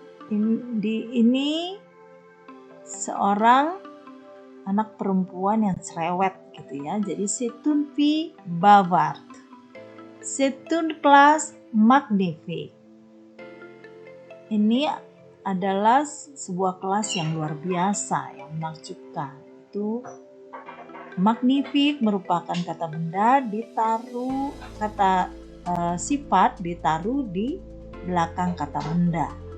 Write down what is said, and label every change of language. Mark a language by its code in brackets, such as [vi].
[id] Ini seorang anak perempuan yang cerewet gitu ya. [fr] Jadi c'est une fille bavarde. C'est une classe magnifique. [id] Ini adalah sebuah kelas yang luar biasa, yang menakjubkan. Itu magnifique merupakan kata benda ditaruh sifat ditaruh di belakang kata benda.